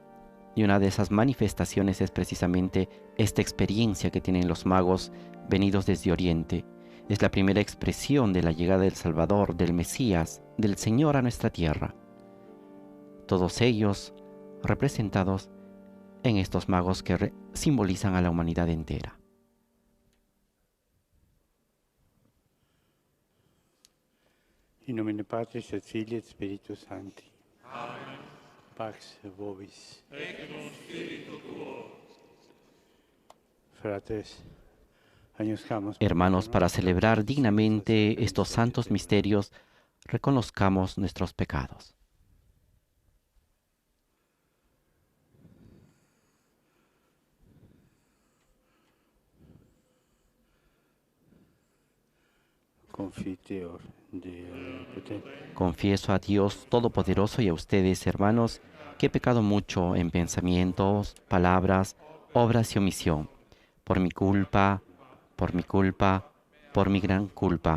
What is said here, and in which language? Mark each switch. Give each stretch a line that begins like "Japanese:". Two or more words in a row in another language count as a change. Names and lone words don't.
Spanish: Y una de esas manifestaciones es precisamente esta experiencia que tienen los magos venidos desde Oriente. Es la primera expresión de la llegada del Salvador, del Mesías, del Señor a nuestra tierra. Todos ellos representados en estos magos que simbolizan a la humanidad entera.
Latin: In nomine Patris et Filii et Spiritus Sancti. Amen. Pax vobis. Et cum spiritu tuo. Fratres,
Spanish: hermanos, para celebrar dignamente estos santos misterios, reconozcamos nuestros pecados. Confieso a Dios Todopoderoso y a ustedes, hermanos, que he pecado mucho en pensamientos, palabras, obras y omisión, por mi culpa, por mi gran culpa.